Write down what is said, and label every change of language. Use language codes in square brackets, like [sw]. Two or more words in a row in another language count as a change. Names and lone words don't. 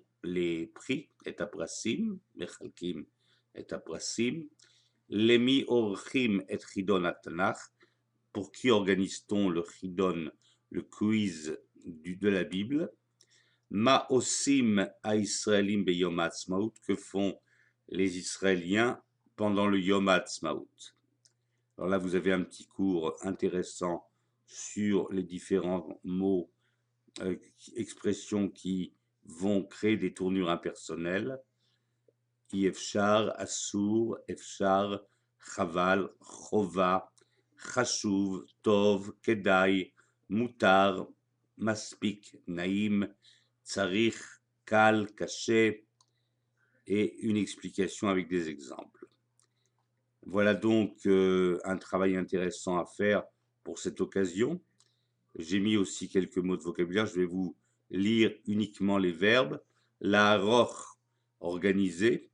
[fr] les prix, [he] את הפרסים מחלקים את הפרסים למי עורכים את חידון התנ"ך, [fr] pour qui organise-t-on le Chidon, le quiz de la Bible, [he] מה עושים הישראלים ביום העצמאות, [fr] que font les Israéliens pendant le Yom Ha'atzmaut? Alors là, vous avez un petit cours intéressant sur les différents mots, expressions qui vont créer des tournures impersonnelles. [he] אפשר אסור אפשר חבל חובה חשוב טוב כדאי מותר מספיק נעים צריך קל, [fr] Caché, et une explication avec des exemples. Voilà donc un travail intéressant à faire pour cette occasion. J'ai mis aussi quelques mots de vocabulaire. Je vais vous lire uniquement les verbes. La roch, organiser.